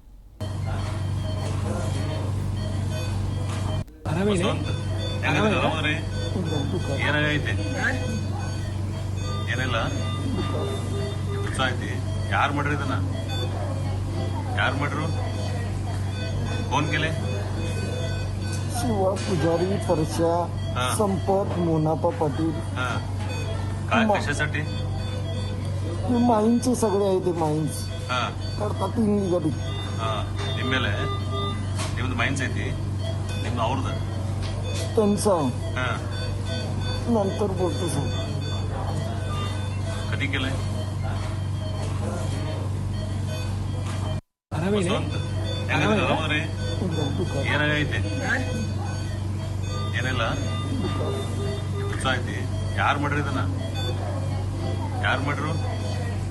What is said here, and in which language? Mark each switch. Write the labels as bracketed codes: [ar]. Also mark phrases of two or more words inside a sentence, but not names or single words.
[kn] ಯಾರು ಮಾಡ್ರಿ ಇದನ್ನ? ಯಾರು ಮಾಡ್ರು? [mr] फोन केले? शिवा पुजारी, परशा, संपत, मोनापा पाटील. काय कशासाठी? माईन्सचे सगळे आहे ते माईन्स करतात गडी. [kn] ನಿಮ್ಮ ಮೇಲೆ ನಿಮ್ದು ಮೈನ್ಸ್ ಐತಿ, ನಿಮ್ದು ಅವ್ರದ್ದು [mr] त्यांचा नंतर बोलतो सर. कधी केलंय? [kn] ಏನಾಗೈತೆ? ಏನಿಲ್ಲ, ಐತಿ. ಯಾರು ಮಾಡ್ರಿ ಇದನ್ನ? ಯಾರು ಮಾಡ್ರು?